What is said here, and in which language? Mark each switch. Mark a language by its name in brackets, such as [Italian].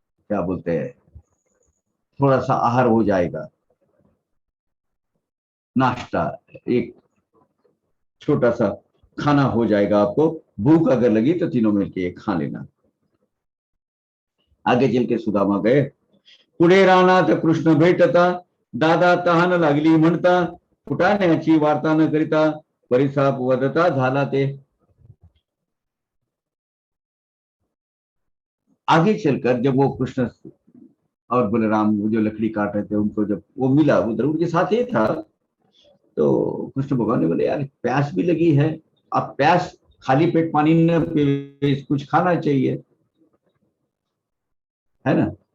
[Hindi] क्या बोलते हैं, थोड़ा सा आहार हो जाएगा, नाश्ता, एक छोटा सा खाना हो जाएगा आपको। भूख अगर लगी तो तीनों मिलके खा लेना। आगे चल के सुदामा गए। [Marathi] पुढे रानात कृष्ण भेटता, दादा तहान लागली म्हणता, फुटाण्याची वार्ता न करिता, परिसाप वदता झाला ते। [Hindi] आगे चलकर जब वो कृष्ण और बलराम जो लकड़ी काट रहे थे, उनको जब वो मिला, उधर उनके साथ ही था, तो कृष्ण भगवान ने बोले, यार प्यास भी लगी है, अब प्यास खाली पेट पानी न पी, कुछ खाना चाहिए, है ना।